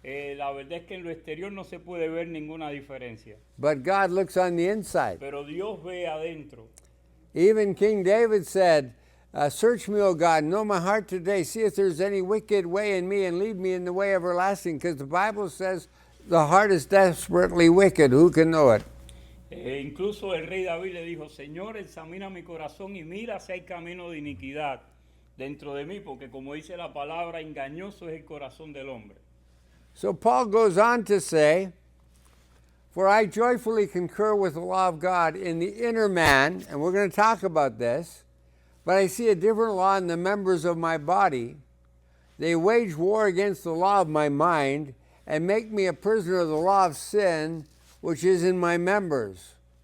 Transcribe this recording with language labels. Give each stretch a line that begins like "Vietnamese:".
Spanish: La verdad es que en lo exterior no se puede ver ninguna diferencia.
English: But God looks on the inside.
Spanish: Pero Dios ve adentro.
English: Even King David said, search me, O God, know my heart today. See if there's any wicked way in me and lead me in the way everlasting. Because the Bible says the heart is desperately wicked. Who can know it?
Spanish: Incluso el rey David le dijo, Señor, examina mi corazón y mira si hay camino de iniquidad dentro de mí, porque como dice la palabra, engañoso es el corazón del hombre.
English: So Paul goes on to say, for I joyfully concur with the law of God in the inner man, and we're going to talk about this, but I see a different law in the members of my body. They wage war against the law of my mind and make me a prisoner of the law of sin, which is in my members.